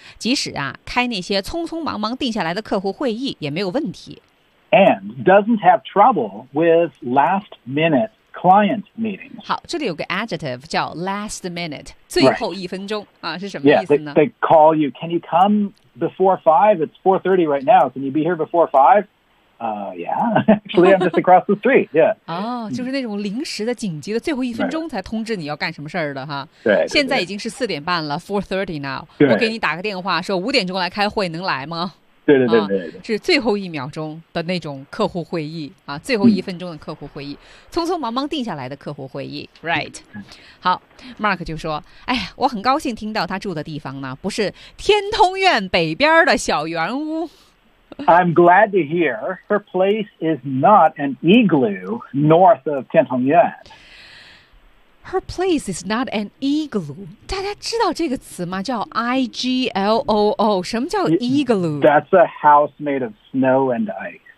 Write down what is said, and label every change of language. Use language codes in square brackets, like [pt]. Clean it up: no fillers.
[zh] 即使啊开那些匆匆忙忙定下来的客户会议也没有问题。 [en] And doesn't have trouble with last minute client meetings. [zh] 好这里有个 adjective 叫 last minute, 最后一分钟、 [en] right. [zh] 啊是什么意思呢 [en] yeah, they call you, can you come? Before five, it's 4:30 right now. Can you be here before five? Yeah, actually, I'm just across the street. Yeah. [zh] 哦、oh, ，就是那种临时的、紧急的，最后一分钟才通知你要干什么事儿的哈。对、right.。现在已经是4:30了 ， [en] 4:30 now. [zh] 我给你打个电话，说5点钟来开会，能来吗？对，是最后一秒钟的那种客户会议啊，最后一分钟的客户会议、嗯，匆匆忙忙定下来的客户会议 ，right？好 ，Mark 就说：“哎，我很高兴听到他住的地方呢，不是天通苑北边的小圆屋。 [en] ”I'm glad to hear her place is not an igloo north of 天通苑。 Her place is not an igloo. [zh] 大家知道这个词吗？叫 igloo. 什么叫 igloo? [en] That's a house made of snow and ice.